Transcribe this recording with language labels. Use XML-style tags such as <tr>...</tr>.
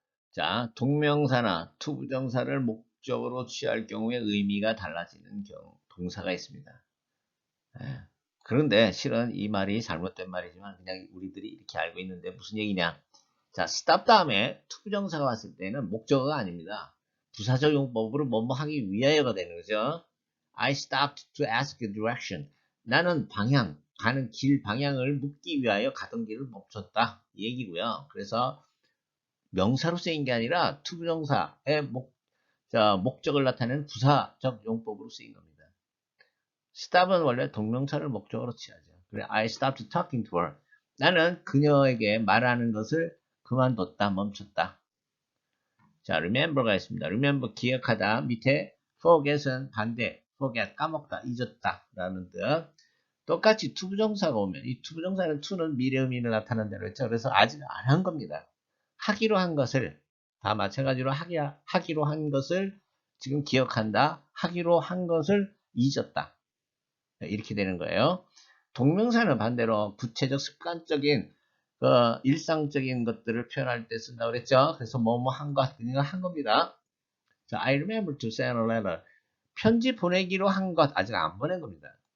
<ko>자, 동명사나 투부정사를 목적으로 취할 경우에 의미가 달라지는 경우 동사가 있습니다. 네. 그런데 실은 이 말이 잘못된 말이지만 그냥 우리들이 이렇게 알고 있는데 무슨 얘기냐? 자, stop 다음에 투부정사가 왔을 때는 목적어가 아닙니다. 부사적 용법으로 뭐뭐 하기 위하여가 되는 거죠.</ko> <en>I stopped to ask direction.</en> <ko>나는 가는 길 방향을 묻기 위하여 가던 길을 멈췄다. 이 얘기고요. 그래서 명사로 쓰인 게 아니라 투부정사의 목적을 나타내는 부사적 용법으로 쓰인 겁니다. stop은 원래 동명사를 목적으로 취하죠.</ko> <en>그래, I stopped talking to her.</en> <ko>나는 그녀에게 말하는 것을 그만뒀다, 멈췄다. 자, remember가 있습니다. remember, 기억하다. 밑에 forget은 반대, forget, 까먹다, 잊었다 라는 뜻. 똑같이 투부정사가 오면 이 투부정사는 to는 미래 의미를 나타난다고 했죠. 그래서 아직 안 한 겁니다. 하기로 한 것을 다 마찬가지로 하기로 한 것을 지금 기억한다. 하기로 한 것을 잊었다. 이렇게 되는 거예요. 동명사는 반대로 구체적 습관적인 일상적인 것들을 표현할 때 쓴다고 그랬죠. 그래서 뭐뭐 한 것, 그냥 한 겁니다.</ko> <en>자, I remember to send a letter.</en> <ko>편지 보내기로 한 것, 아직 안 보낸 겁니다.</ko>